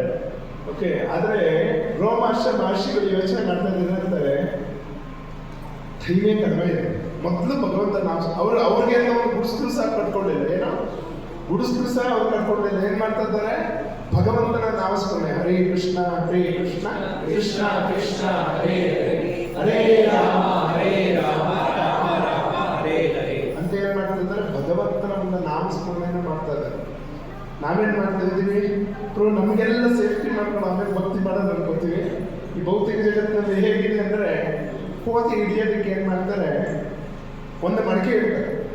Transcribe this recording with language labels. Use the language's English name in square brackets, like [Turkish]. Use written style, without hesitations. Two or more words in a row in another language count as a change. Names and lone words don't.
[Kannada] ಓಕೆ, ಆದರೆ ರೋಮಾಶ್ರ ಮಹರ್ಷಿಗಳು ಯೋಚನೆ ಮಾಡ್ತಾ ಇದ್ದಾರೆ, ಟೈಮೇ ಕಡಿಮೆ ಇದೆ. ಮೊದಲು ಭಗವಂತ ನಾವು ಅವ್ರಿಗೆ ಒಂದು ಗುಡಿಸ್ಲು ಸಹ ಕಟ್ಕೊಂಡಿಲ್ಲ. ಏನೋ ಗುಡಿಸ್ಲು ಸಹ ಅವ್ರು ಕಟ್ಕೊಂಡಿಲ್ಲ. ಏನು ಮಾಡ್ತಾ ಇದ್ದಾರೆ, ಭಗವಂತನ ನಾಮಸ್ಮರಣೆ, [Sanskrit] ಹರೇ ಕೃಷ್ಣ ಕೃಷ್ಣ ಕೃಷ್ಣ ಹರೇ ಹರೇ, ಹರೇ ರಾಮ ರಾಮ ರಾಮ ಹರೇ ಹರೇ [Kannada] ಅಂತ ಏನು ಮಾಡ್ತಾ ಇದ್ದಾರೆ, ಭಗವಂತನ ಒಂದು ನಾಮಸ್ಮರಣೆಯನ್ನು ಮಾಡ್ತಾ ಇದ್ದಾರೆ. ನಾವೇನು ಮಾಡ್ತಾ ಇದ್ದೀವಿ, ನಮಗೆಲ್ಲ ಸೇಫ್ಟಿ ಮಾಡ್ಕೊಂಡು ಆಮೇಲೆ ಭಕ್ತಿ ಮಾಡೋದು ಅನ್ಕೋತೀವಿ. ಈ ಭೌತಿಕ ಜಗತ್ತಿನಲ್ಲಿ ಹೇಗಿದೆ ಅಂದರೆ, ಕೋತಿ ಹಿಡಿಯೋದಕ್ಕೆ ಏನು ಮಾಡ್ತಾರೆ, ಒಂದು ಮಡಿಕೆ ಇಡ್ತಾರೆ.